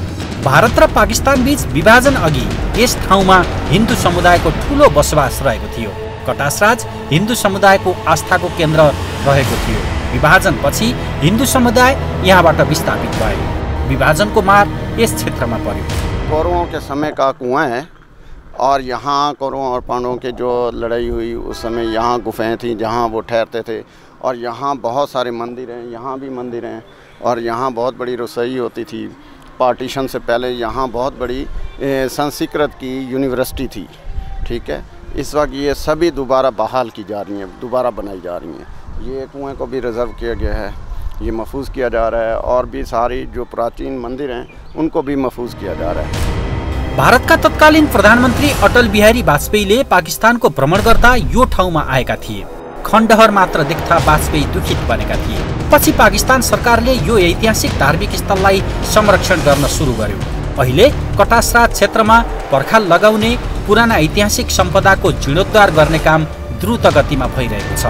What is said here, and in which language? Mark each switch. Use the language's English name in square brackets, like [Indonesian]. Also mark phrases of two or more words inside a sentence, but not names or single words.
[Nepali] भारत र पाकिस्तान बीच विभाजन अघि यस ठाउँमा हिन्दू समुदायको ठूलो बसोबास रहेको थियो। कटासराज हिन्दू समुदायको आस्थाको केन्द्र रहेको थियो। विभाजनपछि हिन्दू समुदाय यहाँबाट विस्थापित भए। विभाजनको मार यस क्षेत्रमा पर्यो। [Hindi] कौरवों के समय का कुआं है और यहाँ कौरवों और पांडवों के जो लड़ाई हुई उस समय यहाँ गुफाएं थी जहाँ वो ठहरते थे, और यहाँ बहुत सारे मंदिर हैं, यहाँ भी मंदिर हैं, और यहाँ बहुत बड़ी रसोई होती थी। पार्टीशन से पहले यहाँ बहुत बड़ी संस्कृत की यूनिवर्सिटी थी। ठीक है, इस वक्त ये सभी दोबारा बहाल की जा रही हैं, दोबारा बनाई जा रही हैं। ये कुएँ को भी रिज़र्व किया गया है, ये महफूज किया जा रहा है, और भी सारी जो प्राचीन मंदिर हैं उनको भी महफूज किया जा रहा है। [Nepali] भारतका तत्कालीन प्रधानमन्त्री अटल बिहारी वाजपेयीले पाकिस्तानको भ्रमण गर्दा यो ठाउँमा आएका थिए। खण्डहर मात्र देख्दा वाजपेयी दुखित बनेका थिए। पछि पाकिस्तान सरकारले यो ऐतिहासिक धार्मिक स्थललाई संरक्षण गर्न सुरु गर्यो। अहिले कटासराज क्षेत्रमा पर्खाल लगाउने, पुराना ऐतिहासिक सम्पदाको जीर्णोद्धार गर्ने काम द्रुत गतिमा भइरहेको छ।